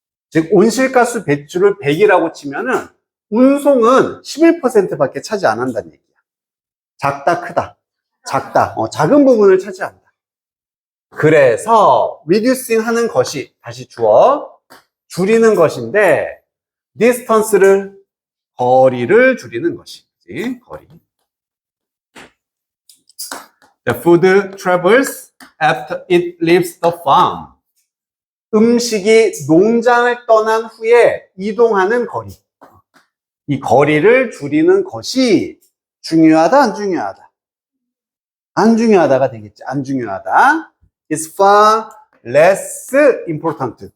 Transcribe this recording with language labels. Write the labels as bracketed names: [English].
[Korean] 즉 온실가스 배출을 100이라고 치면은 운송은 11%밖에 차지 안 한다는 얘기야. 작다 크다. 작다. 작은 부분을 차지한다. 그래서 reducing 하는 것이 다시 줄이는 것인데 distance를 거리를 줄이는 것이지. 거리. [English] The food travels after it leaves the farm. [Korean] 음식이 농장을 떠난 후에 이동하는 거리. 이 거리를 줄이는 것이 중요하다, 안 중요하다? 안 중요하다가 되겠지. 안 중요하다. [English] It's far less important.